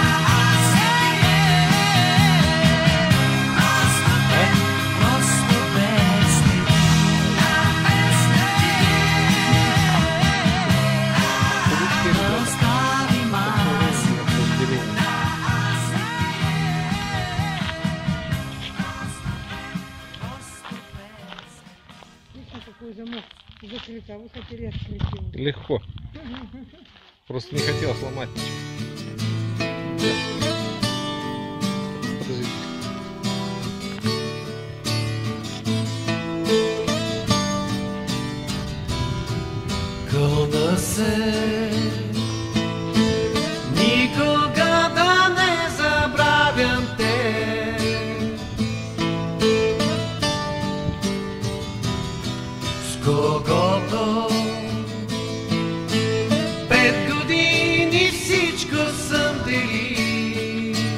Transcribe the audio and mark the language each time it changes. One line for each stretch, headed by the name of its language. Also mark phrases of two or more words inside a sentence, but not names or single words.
Bulgarian: Просто без следи, да оставим аз и ти.
Russian: Видишь, какой замок закрыт, а вот теперь открытый. Легко. Просто не хотел сломать ничего. Подождите.
Bulgarian: Кълна се никога да не забравям те, с когото 5 години всичко съм делил.